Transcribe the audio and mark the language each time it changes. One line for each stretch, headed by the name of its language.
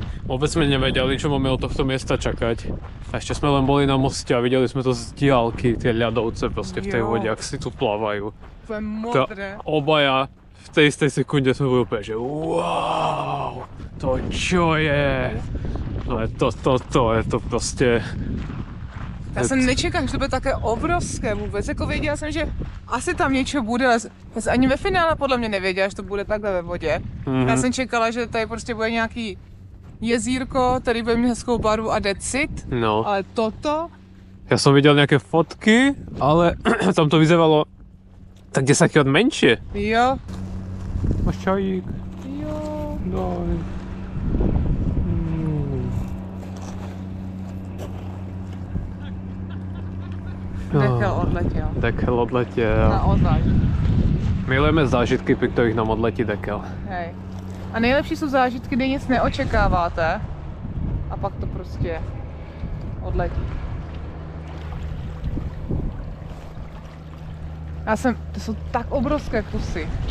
Slovak: Vôbec sme nevedeli, čo máme od tohto miesta čakať. A ešte sme len boli na moste a videli sme to z diaľky, tie ľadovce proste v tej vode, ak si tu plávajú. To je modré. Obaja v tej istej sekunde sme boli úplne, že wow, to čo je?
Czech: No to je to prostě... Já jsem nečekal, že to bude také obrovské vůbec. Jako věděla jsem, že asi tam něco bude, ale já jsem ani ve finále podle mě nevěděla, že to bude takhle ve vodě. Já jsem čekala, že tady prostě bude nějaký jezírko, tady bude mít hezkou barvu a decit, No.
Slovak: ale toto... Ja som videl nejaké fotky, ale tam to vyzeralo tak 10-krát menšie. Jo. Máš čajík? Jo. Daj.
Czech: Dekel odletěl. Dekel odletěl.
Slovak: Naozaj. Milujeme zážitky, pri ktorých nám odletí dekel. Hej.
Czech: A nejlepší jsou zážitky, kdy nic neočekáváte a pak to prostě odletí. To jsou tak obrovské kusy.